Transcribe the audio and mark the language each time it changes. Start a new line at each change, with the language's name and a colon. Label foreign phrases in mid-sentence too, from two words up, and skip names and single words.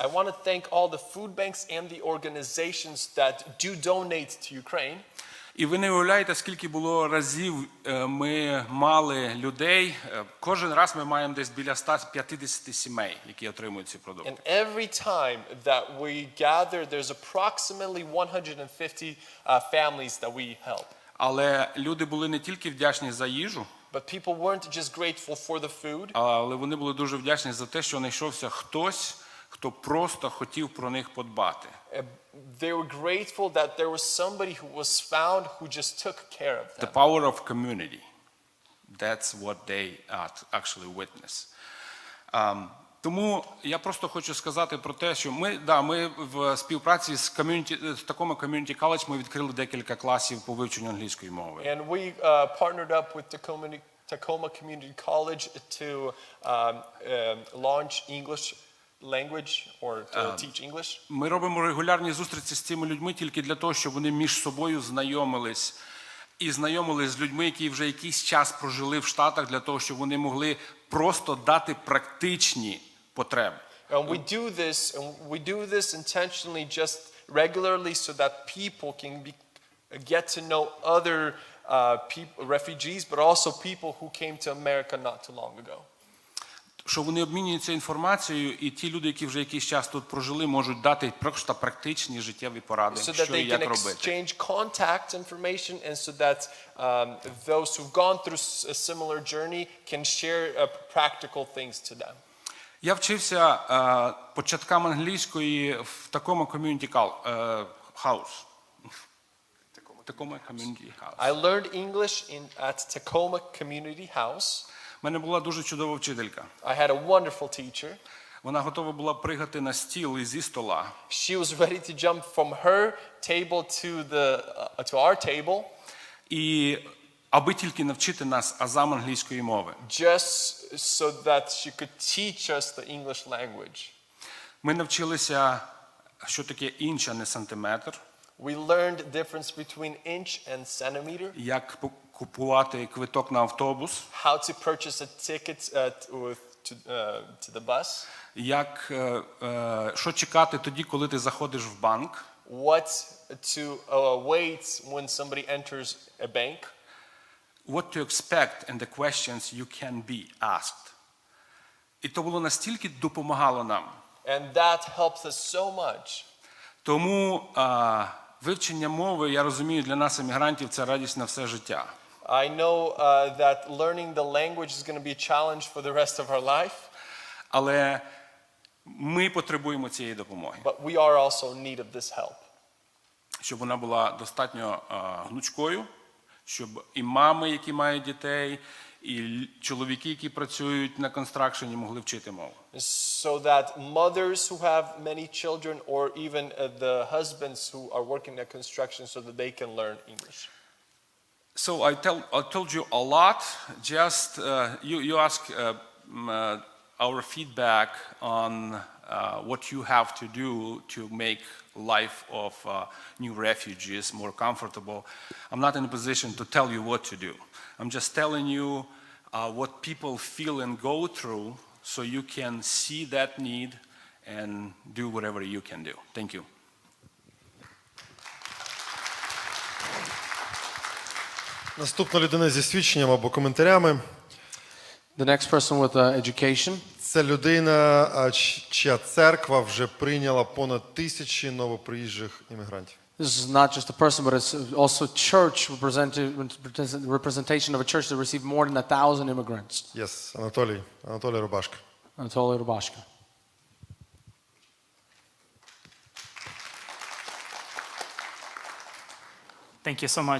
English: I want to thank all the food banks and the organizations that do donate to Ukraine.
Ukrainian: І ви не уявляєте, скільки було разів ми мали людей. Кожен раз ми маємо десь біля 150 сімей, які отримують ці продукти.
English: And every time that we gather, there's approximately 150 families that we help.
Ukrainian: Але люди були не тільки вдячні за їжу,
English: But people weren't just grateful for the food,
Ukrainian: але вони були дуже вдячні за те, що знайшовся хтось, хто просто хотів про них подбати.
English: they were grateful that there was somebody who was found who just took care of The them. power of community. That's what they actually witness.
Ukrainian: Тому я просто хочу сказати про те, що ми в співпраці з такому
English: community college
Ukrainian: ми відкрили декілька класів по вивченню англійської мови.
English: And we partnered up with Tacoma Community College to launch English language or to teach English.
Ukrainian: Ми робимо регулярні зустрічі з цими людьми тільки для того, щоб вони між собою знайомились. І знайомились з людьми, які вже якийсь час прожили в Штатах, для того, щоб вони могли просто дати практичні потреби.
English: And we do this intentionally just regularly so that people can get to know other refugees, but also people who came to America not too long ago.
Ukrainian: Що вони обмінюються інформацією, і ті люди, які вже якийсь час тут прожили, можуть дати просто практичні життєві поради,
English: So that
Ukrainian: що і
English: they
Ukrainian: як
English: can
Ukrainian: робити.
English: exchange contact information, and so that those who've gone through a similar journey can share practical things to them.
Ukrainian: Я вчився початкам англійської в такому
English: community house.
Ukrainian: Такому
English: community house. I learned English at Tacoma Community House.
Ukrainian: У мене була дуже чудова вчителька.
English: I had a wonderful teacher.
Ukrainian: Вона готова була пригати на стіл і зі стола.
English: She was ready to jump from her table to our table.
Ukrainian: І аби тільки навчити нас азам англійської мови.
English: Just so that she could teach us the English language.
Ukrainian: Ми навчилися, що таке інч, а не сантиметр.
English: We learned the difference between inch and centimeter.
Ukrainian: Як купувати квиток на автобус.
English: How to purchase a ticket to the bus.
Ukrainian: Як, що чекати тоді, коли ти заходиш в банк.
English: What to wait when somebody enters a bank. What to expect and the questions you can be asked.
Ukrainian: І то було настільки допомагало нам.
English: And that helps us so much.
Ukrainian: Тому вивчення мови, я розумію, для нас, емігрантів, це радість на все життя.
English: I know that learning the language is going to be a challenge for the rest of our life,
Ukrainian: Але ми потребуємо цієї допомоги,
English: but we are also in need of this help.
Ukrainian: щоб вона була достатньо гнучкою, щоб і мами, які мають дітей, і чоловіки, які працюють на констракшені, могли вчити мову.
English: So that mothers who have many children, or even the husbands who are working at construction, so that they can learn English. So I told you a lot. Just you ask our feedback on what you have to do to make life of new refugees more comfortable. I'm not in a position to tell you what to do. I'm just telling you what people feel and go through, so you can see that need and do whatever you can do. Thank you.
Ukrainian: Наступна людина зі свідченням або коментарями.
English: The next person with education.
Ukrainian: Це людина, чия церква вже прийняла понад 1000 новоприїжджих іммігрантів.
English: This is not just a person, but it's also church representation of a church that received more than 1,000 immigrants. Yes, Анатолій Рубашка. Anatoly Rubashka. Thank you so much.